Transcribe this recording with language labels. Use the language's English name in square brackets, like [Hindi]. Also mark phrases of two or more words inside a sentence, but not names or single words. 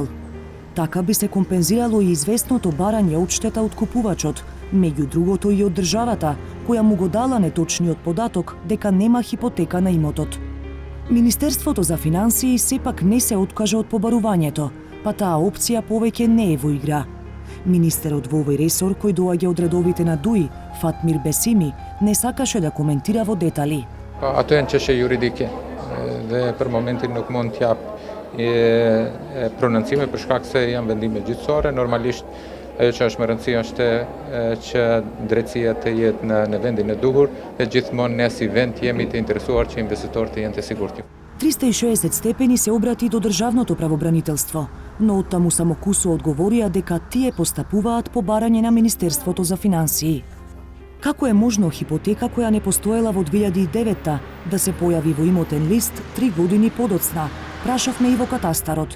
[Macedonian] Така би се компензирало и известното барање одштета од купувачот, меѓу другото и од државата, која му го дала неточниот податок дека нема хипотека на имотот. Министерството за финансии сепак не се откажа од побарувањето, па таа опција повеќе не е во игра. Министерот во овој ресор, кој доаѓа од редовите на ДУИ, Фатмир Бесими, не сакаше да коментира во детали. [Albanian] Ato janë çështje juridike dhe për momentin nuk mund t'jap prononcime për shkak se janë vendime gjyqësore. Normalisht ajo që është më rëndësi është që drejtësia të jetë në vendin e duhur dhe gjithmonë ne si vend jemi të interesuar që investitorët të jenë të sigurt. [Macedonian] 360 степени се обрати до државното правобранителство, но оттаму само кусо одговорија дека тие постапуваат по барање на Министерството за финансии. Како е можно хипотека која не постоела во 2009 да се појави во имотен лист 3 години подоцна, прашавме и во катастарот.